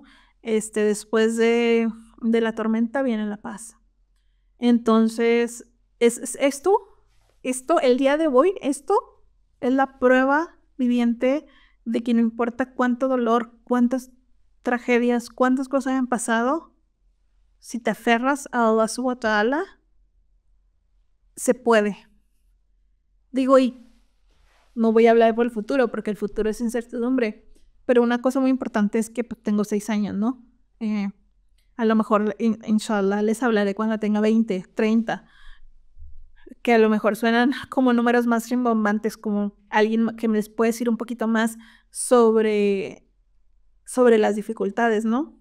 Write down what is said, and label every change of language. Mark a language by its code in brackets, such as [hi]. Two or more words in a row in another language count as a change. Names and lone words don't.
[es] Después de la tormenta viene la paz. Entonces, esto, el día de hoy, esto es la prueba viviente de que no importa cuánto dolor, cuántas tragedias, cuántas cosas hayan pasado, si te aferras a [ar] الله سبحانه وتعالى, [es] se puede. Digo, y no voy a hablar por el futuro, porque el futuro es incertidumbre, pero una cosa muy importante es que pues, tengo 6 años, ¿no? A lo mejor, inshallah, les hablaré cuando tenga 20, 30, que a lo mejor suenan como números más rimbombantes, como alguien que me les puede decir un poquito más sobre las dificultades, ¿no?